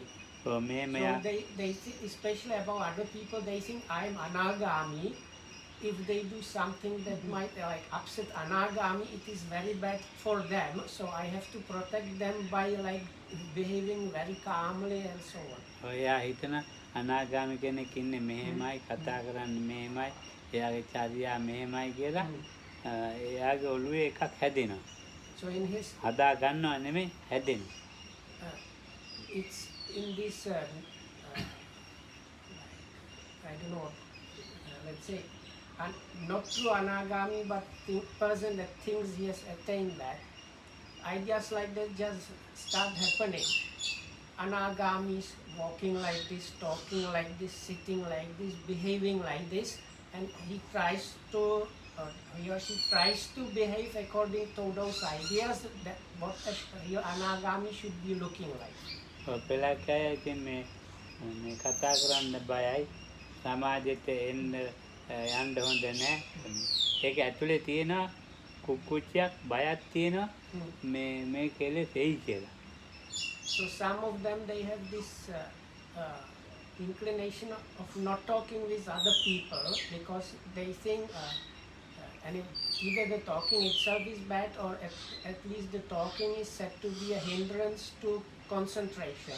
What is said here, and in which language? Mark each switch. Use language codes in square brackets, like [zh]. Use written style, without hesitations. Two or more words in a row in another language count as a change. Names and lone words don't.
[en] So they think, especially about other people, they think I am anagami. If they do something that might like upset anagami, it is very bad for them. So I have to protect them by like behaving very calmly and so on. [si] ඔයා හිතන අනාගාමී කෙනෙක් ඉන්නේ මෙහෙමයි කතා කරන්නේ මෙහෙමයි එයාගේ චර්යා මෙහෙමයි කියලා එයාගේ ඔළුවේ එකක් හැදෙනවා. [en] So in his, [si] හදා ගන්නව නෙමෙයි හැදෙනවා. [en] it's in this, I don't know, let's say, not through anagami, but the person that thinks he has attained that, ideas like that just start happening. Anagamis walking like this, talking like this, sitting like this, behaving like this, and he tries to, he or she tries to behave according to those ideas that what your anagami should be looking like. [si] පෙළක් අය ඉතින් මේ කතා කරන්න බයයි. සමාජෙට එන්න යන්න හොඳ නැහැ. ඒක ඇතුලේ තියෙන කුකුච්චයක් බයක් තියෙනවා මේ කෙලෙස් එයි කියලා. [en] So some of them, they have this inclination of not talking with other people because they think and either the talking itself is bad or at least the talking is said to be a hindrance to concentration.